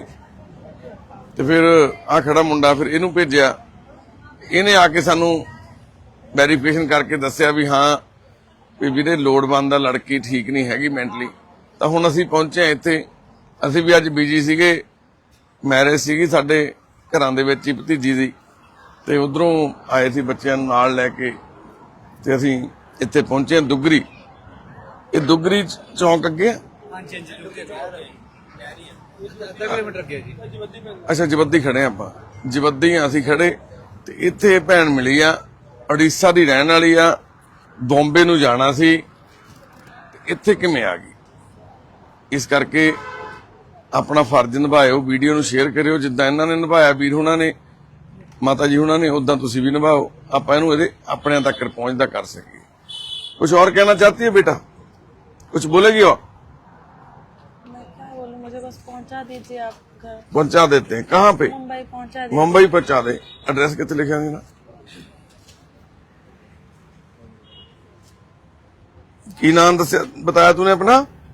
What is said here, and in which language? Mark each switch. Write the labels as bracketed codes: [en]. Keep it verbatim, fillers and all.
[pa] ਤੇ ਫਿਰ ਆ ਖੜਾ ਮੁੰਡਾ, ਫਿਰ ਇਹਨੂੰ ਭੇਜਿਆ, ਇਹਨੇ ਆ ਕੇ ਸਾਨੂੰ ਵੈਰੀਫਿਕੇਸ਼ਨ ਕਰਕੇ ਦੱਸਿਆ ਵੀ ਹਾਂ ਵੀ ਵੀਰੇ ਲੋੜਵੰਦ ਆ, ਲੜਕੀ ਠੀਕ ਨਹੀਂ ਹੈਗੀ ਮੈਂਟਲੀ। ਤਾਂ ਹੁਣ ਅਸੀਂ ਪਹੁੰਚੇ ਹਾਂ ਇੱਥੇ। ਅਸੀਂ ਵੀ ਅੱਜ ਬਿਜੀ ਸੀਗੇ, ਮੈਰਿਜ ਸੀਗੀ ਸਾਡੇ ਘਰਾਂ ਦੇ ਵਿੱਚ ਹੀ ਭਤੀਜੀ ਦੀ, ਤੇ ਉਧਰੋਂ ਆਏ ਸੀ ਬੱਚਿਆਂ ਨੂੰ ਨਾਲ ਲੈ ਕੇ, ਤੇ ਅਸੀਂ ਇੱਥੇ ਪਹੁੰਚੇ ਹਾਂ ਦੁੱਗਰੀ। ਇਹ ਦੁੱਗਰੀ ਚ- ਚੌਂਕ ਅੱਗੇ ਆ? [hi] हाँ जी, हाँ जी, रुके किलोमीटर गया जी। [pa] ਅੱਛਾ ਜਵੱਦੀ ਖੜੇ ਆ ਆਪਾਂ, ਜਵੱਦੀ ਆ ਅਸੀਂ ਖੜੇ। ਤੇ ਇੱਥੇ ਇਹ ਭੈਣ ਮਿਲੀ ਆ, ਉੜੀਸਾ ਦੀ ਰਹਿਣ ਵਾਲੀ ਆ, ਬੰਬੇ ਨੂੰ ਜਾਣਾ ਸੀ, ਤੇ ਇੱਥੇ ਕਿਵੇਂ ਆ ਗਈ। ਇਸ ਕਰਕੇ ਆਪਣਾ ਫਰਜ਼ ਨਿਭਾਇਓ, ਵੀਡੀਓ ਨੂੰ ਸ਼ੇਅਰ ਕਰਿਓ। ਜਿੱਦਾਂ ਇਹਨਾਂ ਨੇ ਨਿਭਾਇਆ ਵੀਰ ਹੁਣਾਂ ਨੇ, ਮਾਤਾ ਜੀ ਹੁਣਾਂ ਨੇ, ਉਦਾਂ ਤੁਸੀਂ ਵੀ ਨਿਭਾਓ, ਆਪਾਂ ਇਹਨੂੰ ਇਹਦੇ ਆਪਣਿਆਂ ਤੱਕ ਪਹੁੰਚਦਾ ਕਰ ਸਕੀਏ। [hi] ਕੁਝ ਹੋਰ ਕਹਿਣਾ ਚਾਹਤੀ ਹੈ ਬੇਟਾ? [pa] ਕੁਝ ਬੋਲੇਗੀ? ਹੋ [hi] मैं क्या बोलूं, मुझे बस पहुंचा दीजिए आप घर, ਪਹੁੰਚਾ ਦੇਤੇ ਹੈਂ। ਕਹਾਂ ਪੇ? मुंबई पहुंचा दीजिए। [pa] ਮੁੰਬਈ ਪਹੁੰਚਾ ਦੇ। ਐਡਰੈਸ ਕਿੱਥੇ ਲਿਖਿਆ ਦੇਣਾ? ਕੀ ਨਾਮ ਦੱਸਿਆ ਬਤਾਇਆ ਤੂਨੇ ਆਪਣਾ?